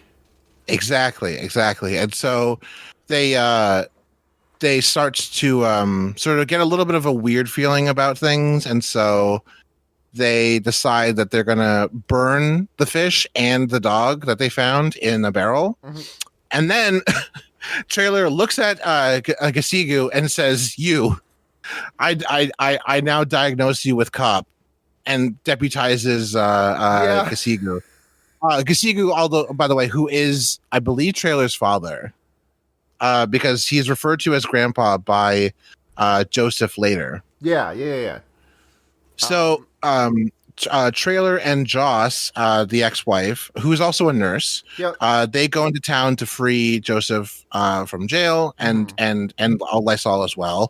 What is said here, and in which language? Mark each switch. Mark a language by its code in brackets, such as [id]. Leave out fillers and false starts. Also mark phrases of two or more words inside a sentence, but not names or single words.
[en] Exactly, and so they start to sort of get a little bit of a weird feeling about things, and so they decide that they're gonna burn the fish and the dog that they found in a barrel. Mm-hmm. And then Trailer looks at Gasigu and says, "You, I now diagnose you with cop," and deputizes Gasigu. Gasigu, although by the way, who is I believe Trailer's father, because he's referred to as Grandpa by Joseph later. Yeah. So, Trailer and Joss, the ex-wife, who's also a nurse, they go into town to free Joseph from jail and Lysol as well.